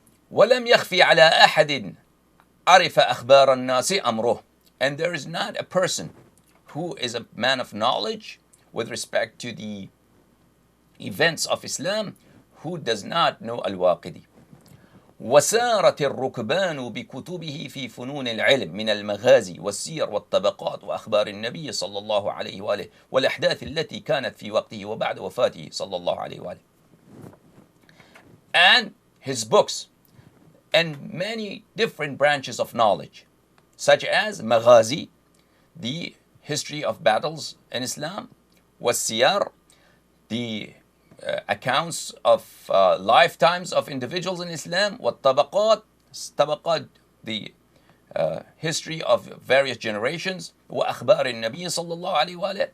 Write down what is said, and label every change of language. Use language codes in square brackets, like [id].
[ar] وَلَمْ يَخْفِ عَلَى أَحَدٍ عَرِفَ أَخْبَارَ النَّاسِ أَمْرُهُ. [en] And there is not a person who is a man of knowledge with respect to the events of Islam who does not know Al-Waqidi. [ar] وسارت الركبان بكتبه في فنون العلم من المغازي والسير والطبقات وأخبار النبي صلى الله عليه وآله والأحداث التي كانت في وقته وبعد وفاته صلى الله عليه وآله. [en] And his books and many different branches of knowledge, such as Maghazi, the history of battles in Islam, was-siyar, the accounts of lifetimes of individuals in Islam, wat-tabaqat, the history of various generations, wa-akhbar al-Nabi sallallahu alayhi wa